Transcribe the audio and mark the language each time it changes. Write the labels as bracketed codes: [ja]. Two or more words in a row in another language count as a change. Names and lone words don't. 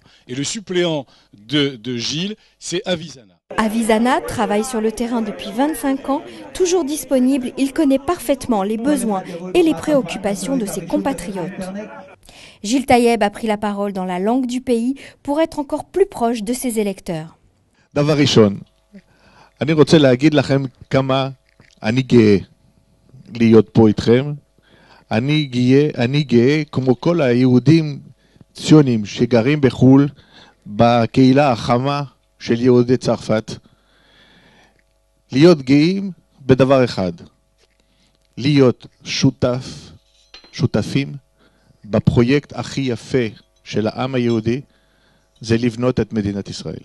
[fr] Et le suppléant de Gilles, c'est Avi Zana. Avi Zana travaille sur le terrain depuis 25 ans, toujours disponible, il connaît parfaitement les besoins et les préoccupations de ses compatriotes. Gil Taïeb a pris la parole dans la langue du pays pour être encore plus proche de ses électeurs. [he] דבר ראשון, אני רוצה להגיד לכם כמה אני גאה להיות פה איתכם. אני גאה כמו כל היהודים ציונים שגרים בחו"ל, בקהילה החמה של יהודי צרפת, להיות גאים בדבר אחד, להיות שותפים בפרויקט הכי יפה של העם היהודי, זה לבנות את מדינת ישראל.